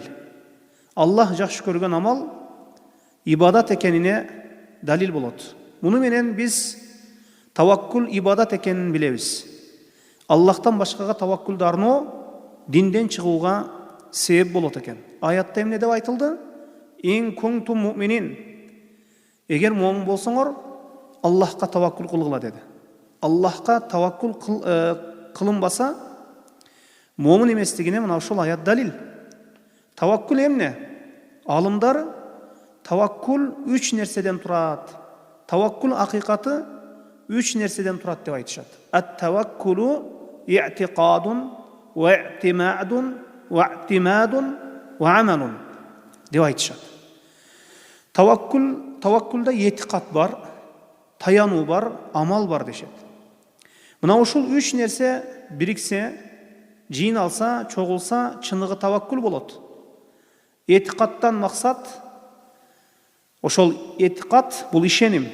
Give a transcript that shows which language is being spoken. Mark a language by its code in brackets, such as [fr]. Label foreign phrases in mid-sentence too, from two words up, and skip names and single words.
[ky] Аллах жакшы көргөн амал ибадат экенине далил болот. Муну менен биз таваккул ибадат экенин билебиз. Аллахтан башкага таваккулду арноо динден чыгууга себеп болот экен. Аятта эмне деп айтылды? [ar] إن كنتم مؤمنين. [ky] Эгер момун болсоңор, Аллахка таваккул кылгыла деди. Аллахка таваккул кылынбаса, момун эместигине мына ушул аят далил. Таваккул эмне? Алымдар таваккул 3 нерседен турат. Таваккул акыйкаты 3 нерседен турат деп айтышат. [ar] التوكل اعتقاد واعتماد واعتماد وعمل деп айтышат. [ky] Таваккулда этикат бар, таянуу бар, амал бар дешет. Мына ушул 3 нерсе бириксе, жыйналса, чогулса, чыныгы таваккул болот. Этикаттан максат, ошол этикат бул ишеним.